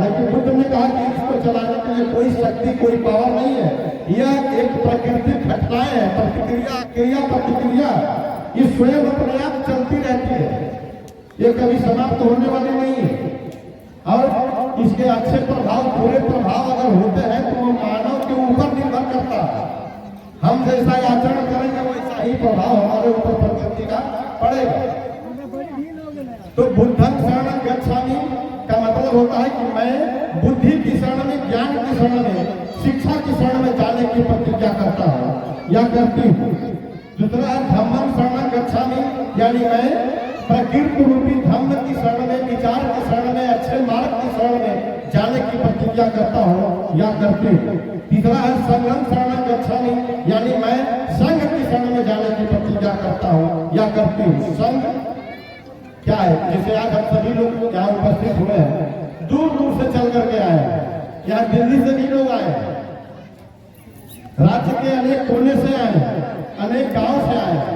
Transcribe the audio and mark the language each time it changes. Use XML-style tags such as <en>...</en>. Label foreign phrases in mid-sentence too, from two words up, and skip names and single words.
<hi>लेकिन बुद्ध ने कहा कि इसको चलाने के लिए कोई शक्ति, कोई पावर नहीं है, यह एक प्राकृतिक घटनाएं है, प्रतिक्रिया, क्रिया प्रतिक्रिया, ये स्वयं अपने आप चलती रहती है, ये कभी समाप्त होने वाली नहीं है। और इसके अच्छे प्रभाव, बुरे प्रभाव अगर होते हैं तो वो मानव के ऊपर निर्भर करता है। हम जैसा आचरण करेंगे वैसा ही प्रभाव हमारे ऊपर प्रकृति का पड़ेगा। तो</hi> <pi>बुद्धं शरणं गच्छामि</pi> <hi>का मतलब होता है कि मैं बुद्धि की शरण में, ज्ञान की शरण में, शिक्षा की शरण में जाने की प्रतिज्ञा करता हूँ या करती हूँ। दूसरा है</hi> <pi>धम्मं शरणं गच्छामि,</pi> <hi>यानी मैं प्रकृति रूपी धम्म की शरण में, विचार की शरण में, अच्छे मार्ग की शरण में जाने की प्रतिज्ञा करता हूँ या करती हूँ। तीसरा है</hi> <pi>संघं शरणं गच्छामि,</pi> <hi>यानी मैं संघ की शरण में जाने की प्रतिज्ञा करता हूँ या करती हूँ। संघ क्या है? जैसे आज हम सभी लोग यहाँ उपस्थित हुए हैं, दूर दूर से चल करके आए हैं, यहाँ दिल्ली से भी लोग आए हैं, राज्य के अनेक कोने से आए हैं, अनेक गांव से आए हैं।</hi>